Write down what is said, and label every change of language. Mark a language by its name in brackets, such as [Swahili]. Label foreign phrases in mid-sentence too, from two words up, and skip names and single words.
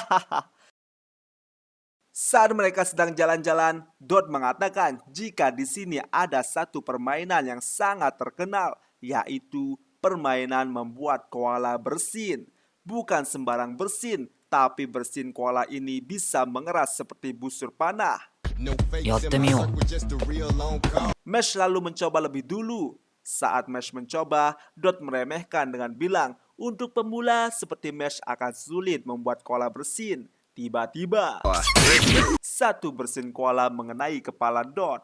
[Indonesian] Saat mereka sedang jalan-jalan, Dot mengatakan jika di sini ada satu permainan yang sangat terkenal, yaitu permainan membuat koala bersin. Bukan sembarang bersin, tapi bersin koala ini bisa mengeras seperti busur panah. [Japanese] やってみよう。 [Indonesian] Mash lalu mencoba lebih dulu. Saat Mash mencoba, Dot meremehkan dengan bilang untuk pemula seperti Mash akan sulit membuat koala bersin. Tiba-tiba, satu bersin koala mengenai kepala Dot.